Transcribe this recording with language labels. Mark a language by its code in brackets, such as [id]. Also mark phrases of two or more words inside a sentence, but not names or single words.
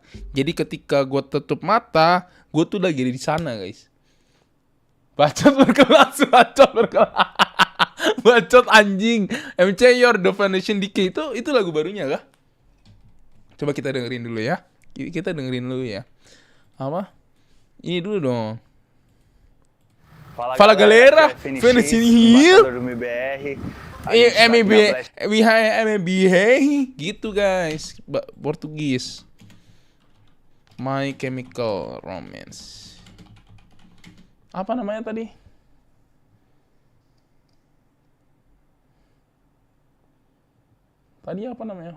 [id] Jadi ketika gue tutup mata, gue tuh lagi ada di sana, guys. Bacot berkelas. Bacot anjing. MC Your Definition Decay itu lagu barunya kah? Coba kita dengerin dulu ya. Apa? Ini dulu dong. [pt] Fala galera, [en] finishing here. [id] AMD gitu guys. Portugis. My Chemical Romance. Apa namanya tadi? Tadi apa namanya?